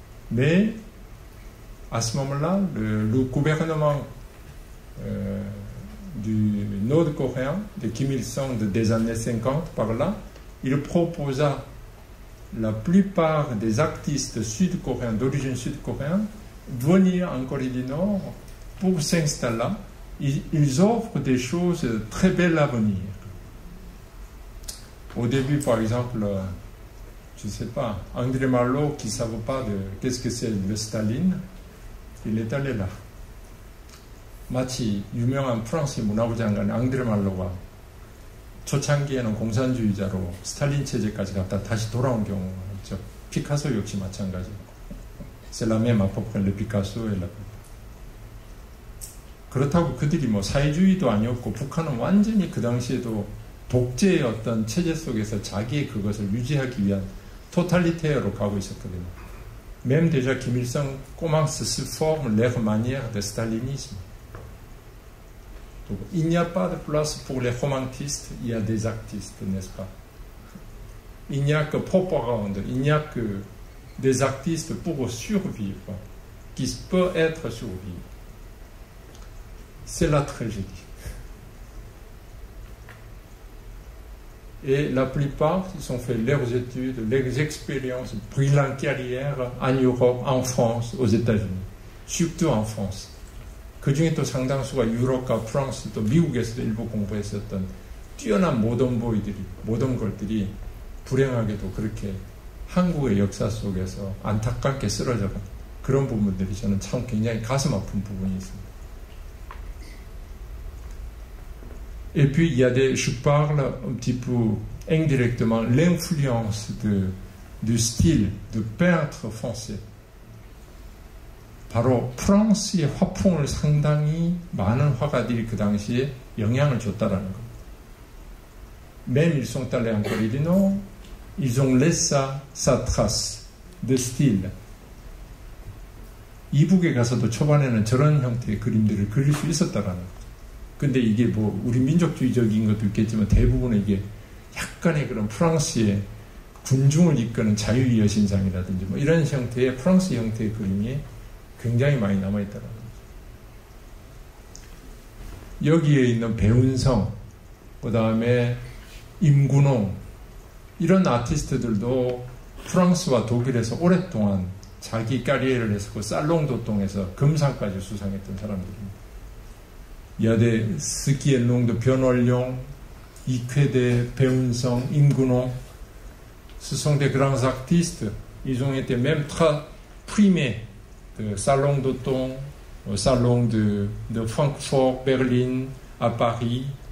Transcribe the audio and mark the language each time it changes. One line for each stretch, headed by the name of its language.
French: Mais, à ce moment-là, le gouvernement du nord-coréen, de Kim Il-sung des années 50, par là, il proposa la plupart des artistes sud-coréens, d'origine sud-coréenne, venir en Corée du Nord pour s'installer là. Ils offrent des choses très belles à venir. Au début, par exemple, je ne sais pas, André Malraux, qui ne savait pas qu'est-ce que c'est le Staline, il est allé là.
Korean: 마치 유명한 프랑스 문화부 장관 앙드레 말로가 초창기에는 공산주의자로 스탈린 체제까지 갔다 다시 돌아온 경우가 있죠. 피카소 역시 마찬가지고.
French: C'est la même à peu près, le Picasso et la
Korean: 그렇다고 그들이 뭐 사회주의도 아니었고 북한은 완전히 그 당시에도 독재의 어떤 체제 속에서 자기의 그것을 유지하기 위한 토탈리테어로 가고 있었거든요.
French: Même déjà Kim Il-sung commence à se former leur manière de stalinisme. Donc, il n'y a pas de place pour les romantistes, il y a des artistes, n'est-ce pas? Il n'y a que propagande, il n'y a que des artistes pour survivre, qui peuvent être survivre. C'est la tragédie. Et la plupart, ils ont fait leurs études, leurs expériences, brillantes carrières en Europe, en France, aux États-Unis. Surtout en France.
Korean: 그 중에 또 상당수가 유럽과 프랑스, 또 미국에서도 일부 공부했었던 뛰어난 모던 걸들이 불행하게도 그렇게 한국의 역사 속에서 안타깝게 쓰러져간 그런 부분들이 저는 참 굉장히 가슴 아픈 부분이 있습니다.
French: Et puis, il y a je parle un petit peu indirectement l'influence du style de peintre français.
Korean: 바로 프랑스의 화풍을 상당히 많은 화가들이 그 당시에 영향을 줬다라는 겁니다.
French: Même ils sont allés en Corée du Nord, ils ont laissé sa trace de style.
Korean: 이북에 가서도 초반에는 저런 형태의 그림들을 그릴 수 있었다라는 거죠. 근데 이게 뭐 우리 민족주의적인 것도 있겠지만 대부분은 이게 약간의 그런 프랑스의 군중을 이끄는 자유의 여신상이라든지 뭐 이런 형태의 프랑스 형태의 그림이 굉장히 많이 남아있다는 거죠. 여기에 있는 배운성, 그 다음에 임군홍 이런 아티스트들도 프랑스와 독일에서 오랫동안 자기 까리에를 했었고 살롱도똥에서 금상까지 수상했던 사람들입니다.
French: Il y a ce qui est le nom de Pyeonghol-ryong, Ikwede, Beunseong, Im Gun-hong. Ce sont des grands artistes. Ils ont été même primés de salon d'Auton, au salon de Francfort, Berlin, à Paris.